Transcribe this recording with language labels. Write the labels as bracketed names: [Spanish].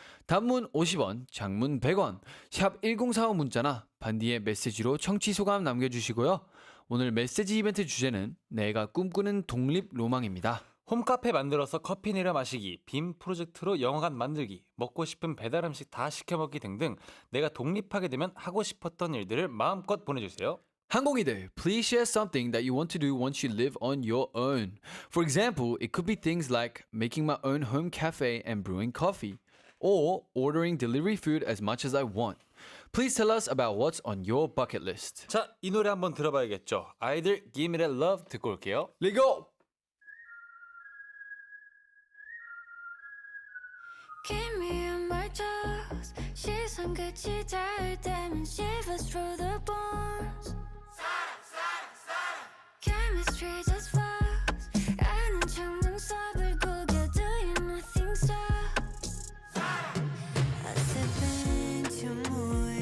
[Korean] 단문 50원, 장문 100원, 샵 1045 문자나 반디의 메시지로 청취 소감 남겨주시고요. 오늘 메시지 이벤트 주제는 내가 꿈꾸는 독립 로망입니다. 홈카페 만들어서 커피 내려 마시기, 빔 프로젝트로 영화관 만들기, 먹고 싶은 배달 음식 다 시켜 먹기 등등 내가 독립하게 되면 하고 싶었던 일들을 마음껏 보내주세요. [English] 항공이들, please share something that you want to do once you live on your own. For example, it could be things like making my own home cafe and brewing coffee, or ordering delivery food as much as I want. Please tell us about what's on your bucket list. [Korean] 자, 이 노래 한번 들어봐야겠죠. 아이들 Give Me That Love 듣고 올게요. [English] Let's go! Keep me on my toes. [Korean] 시선 끝이 닿을 때면 [English] shivers through the bones. Chemistry just flows. [Korean] 아는 척 눈썹을 구겨 [English] do you nothing stop. I sip into mood